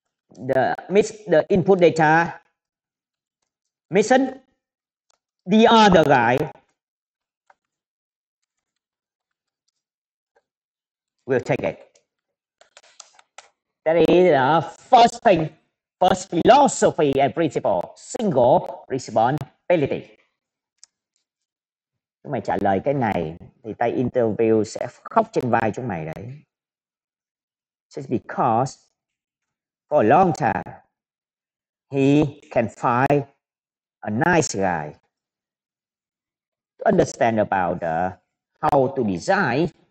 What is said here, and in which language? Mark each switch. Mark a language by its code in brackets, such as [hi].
[en] The input data mission, the other guy will take it. That is the first thing, first philosophy and principle, single responsibility. [vi] Chúng mày trả lời cái này thì tay interview sẽ khóc trên vai chúng mày đấy. [en] Just because for a long time he can find a nice guy to understand about how to design